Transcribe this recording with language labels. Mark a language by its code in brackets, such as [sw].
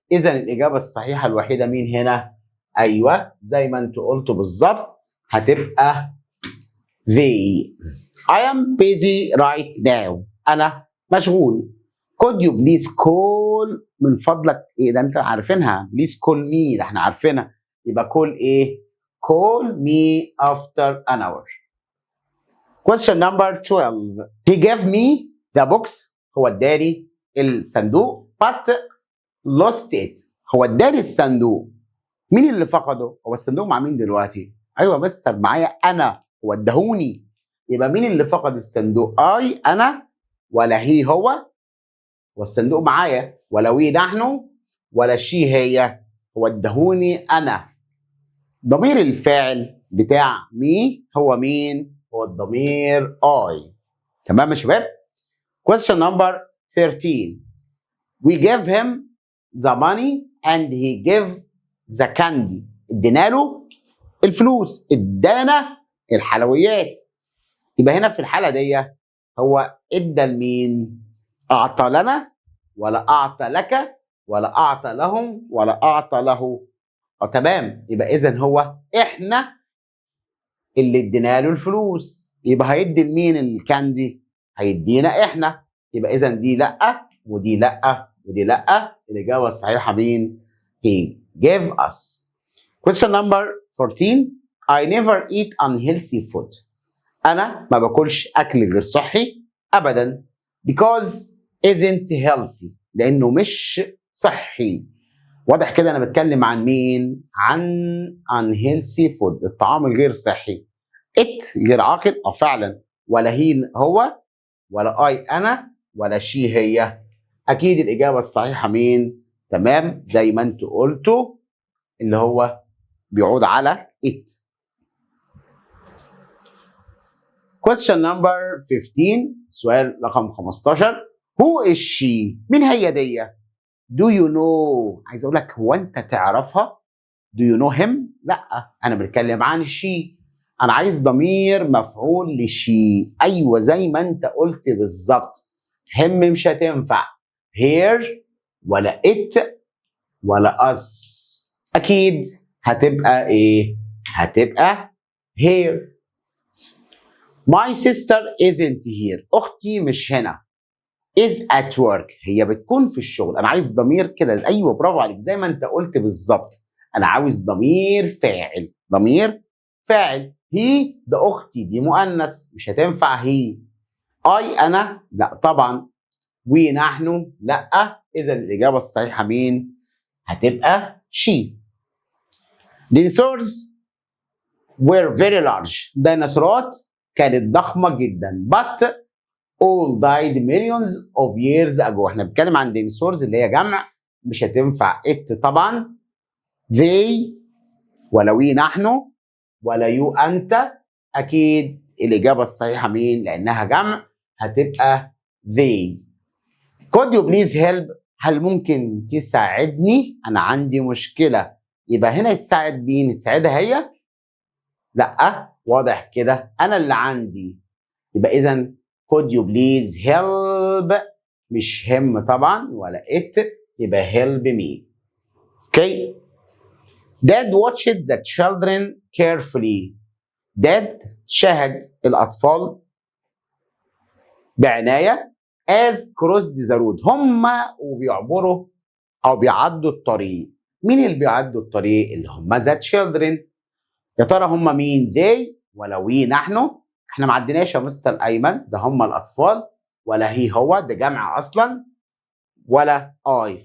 [ar] اذا الاجابه الصحيحه الوحيده مين هنا؟ ايوه زي ما انتوا قلتوا بالظبط، هتبقى they. [en] I am busy right now. [ar] انا مشغول. [en] could you please call؟ [ar] من فضلك ايه ده انت عارفينها، [en] please call me [ar] ده احنا عارفينها. [en] يبقى call ايه؟ call me after an hour. question number 12. he gave me the box. [ar] هو اداني الصندوق [en] but lost it. [ar] هو اداني الصندوق، مين اللي فقده؟ هو الصندوق مع مين دلوقتي؟ ايوه يا مستر معايا انا ودهوني. يبقى مين اللي فقد الصندوق؟ اي انا ولا هي هو؟ والصندوق معايا. ولا وي نحن ولا شي هي؟ ودهوني انا. ضمير الفاعل بتاع مي هو مين؟ هو الضمير I. تمام يا شباب؟ [en] Question number 13. We gave him the money and he gave the candy. [ar] ادينا له الفلوس، ادانا الحلويات. يبقى هنا في الحالة دي هو ادى لمين؟ أعطى لنا ولا أعطى لك ولا أعطى لهم ولا أعطى له؟ تمام. يبقى إذن هو إحنا اللي ادينا له الفلوس. يبقى هيدي لمين الكاندي؟ هيدينا إحنا. يبقى إذن دي لأ ودي لأ ودي لأ. الإجابة الصحيحة مين؟ [en] He gave us. Question number 14. I never eat unhealthy food. [ar] أنا ما باكلش أكل غير صحي أبدا. [en] Because isn't healthy. [ar] لأنه مش صحي. واضح كده أنا بتكلم عن مين؟ عن [en] unhealthy food، [ar] الطعام الغير صحي. it غير عاقل فعلا. ولا هي هو ولا اي انا ولا شي هي. اكيد الاجابه الصحيحه مين؟ تمام زي ما انتوا قلتوا اللي هو بيعود على it. [en] Question number 15. [ar] سؤال رقم 15. [en] Who is she؟ [ar] مين هي دي؟ [en] Do you know؟ [ar] عايز اقول لك هو انت تعرفها؟ [en] Do you know him؟ [ar] لا انا بتكلم عن she. انا عايز ضمير مفعول لشي. ايوه زي ما انت قلت بالظبط. هم مش هتنفع. [en] here ولا it ولا us. [ar] اكيد هتبقى ايه؟ هتبقى here. [en] My sister isn't here. [ar] اختي مش هنا. [en] is at work. [ar] هي بتكون في الشغل. انا عايز ضمير كده. ايوه برافو عليك زي ما انت قلت بالظبط. انا عاوز ضمير فاعل. ضمير فاعل. هي ده اختي دي مؤنث مش هتنفع هي. اي انا لا طبعا. وي نحن لا. اذا الاجابه الصحيحه مين؟ هتبقى she. [en] Dinosaurs were very large. [ar] ديناصورات كانت ضخمه جدا. [en] But all died millions of years ago. [ar] احنا بنتكلم عن dinosaurs اللي هي جمع مش هتنفع it طبعا. they ولا وي نحن ولا يو انت. اكيد الاجابه الصحيحه مين؟ لانها جمع هتبقى they. [en] could you please help؟ [ar] هل ممكن تساعدني؟ انا عندي مشكله. يبقى هنا تساعد مين؟ تساعدها هي؟ لا واضح كده انا اللي عندي. يبقى اذا [en] could you please help [ar] مش هم طبعا ولا it. يبقى [en] help me. [ar] اوكي. [en] Dad watched the children carefully. Dad [ar] شاهد الأطفال بعناية [en] as crossed the road. [ar] هم وبيعبروا أو بيعدوا الطريق. مين اللي بيعدوا الطريق؟ اللي هم [en] the children. [ar] يا ترى هم مين؟ they ولا we نحن؟ احنا ما عديناش يا مستر أيمن. ده هم الأطفال. ولا هي هو ده جمع أصلا. ولا I.